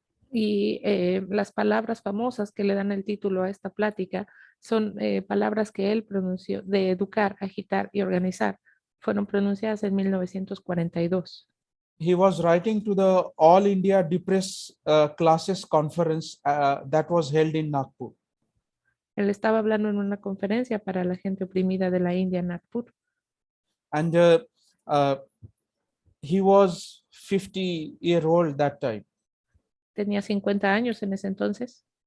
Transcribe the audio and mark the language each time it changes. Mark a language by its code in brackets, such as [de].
[es] Y las palabras famosas que le dan el título a esta plática son palabras que él pronunció de educar, agitar y organizar. Fueron pronunciadas en 1942. [en] He was writing to the All India Depressed Classes Conference that was held in Nagpur. [es] Él estaba hablando en una conferencia para la gente oprimida de la India en Nagpur. [en] And he was 50-year-old that time. [es] Tenía 50 años en ese entonces.